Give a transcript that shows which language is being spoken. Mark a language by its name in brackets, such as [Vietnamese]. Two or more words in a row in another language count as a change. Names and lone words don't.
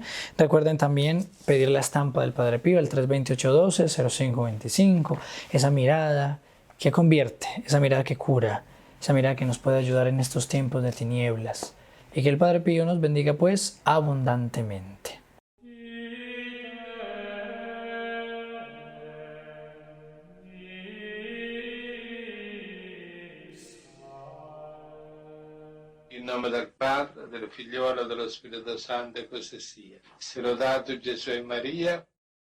[Spanish] Recuerden también pedir la estampa del Padre Pío, el 328-12-0525. Esa mirada que convierte, esa mirada que cura, esa mirada que nos puede ayudar en estos tiempos de tinieblas. Y que el Padre Pío nos bendiga pues abundantemente. [Italian] In nome del Padre, del Figliolo e dello Spirito Santo, così sia. Sia lodato Gesù e Maria.